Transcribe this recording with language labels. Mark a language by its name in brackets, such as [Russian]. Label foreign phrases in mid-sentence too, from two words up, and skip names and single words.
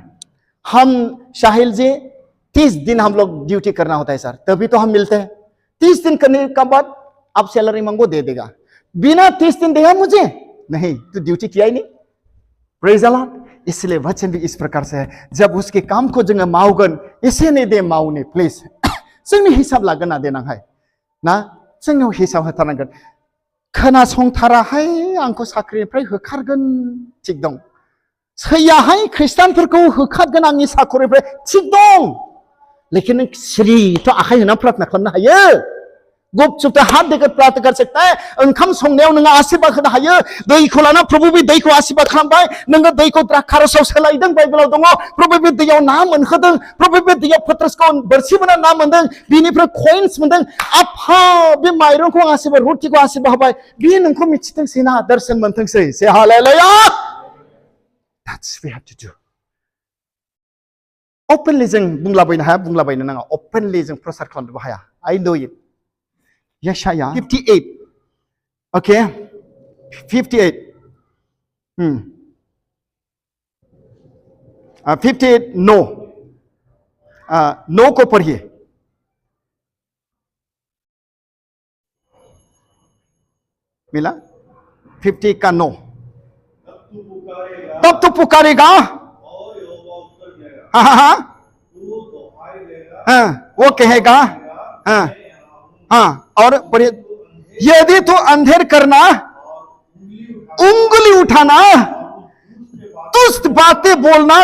[Hindi] हम शाहिल जी 30 दिन हम लोग ड्यूटी करना होता है सर, तभी तो हम मिलते हैं। 30 दिन करने के बाद आप सैलरी मांगो, दे देगा। बिना 30 दिन देगा मुझे नहीं, तो ड्यूटी किया ही नहीं। [English] Praise the Lord. [Hindi] इसलिए वचन भी इस प्रकार से है, जब उसके काम को [Bodo] जोङो मावगोन एसे ने दे मावने प्लिज जोंनि हिसाब लागोन ना देनांहाय ना जोंनियाव हिसाब होथारनांगोन खोनासंथाराहाय आंखौ साख्रिनिफ्राय होखारगोन थिग दं सैयाहाय खृष्टानफोरखौ होखारगोन आंनि साखरिनिफ्राय थिग दं लेकिन नों सिरिथ' आखाइ होना प्रार्थना खालामनो हायो [Hindi] गुपचुप हाथ देकर प्रार्थना कर सकता है [Bodo] ओंखाम संनायाव नोङो आशीर्वाद होनो हायो दैखौ लाना प्रभु बे दैखौ आशीर्वाद खालामबाय नोङो दैखौ द्राक्षारसआव सोलायदों बाइबेलाव दङ प्रभु बे दैयाव ना मोनहोदों प्रभु बे दैयाव पत्रसखौ बोरसि बोना ना मोनदों बिनिफ्राय कइन्स मोनदों आफा बे माइरंखौ आशीर्वाद रुटिखौ आशीर्वाद होबाय बे नोंखौ मिथिथोंसै ना दर्शन मोनथोंसै से हालेलुया [English] that's we have to do [Bodo] openly जों बुंलाबायनो हाया बुंलाबायनो नाङा openly जों प्रसार खालामनोबो हाया [English] I know it [Bodo] Yeshaya 58 okay 58 58 no [Hindi] को पढ़िए मिला 50 का नो तब तो पुकारेगा हाँ वो कहेगा हाँ और यदि तो अंधेर करना उंगली उठाना दुष्ट बातें बोलना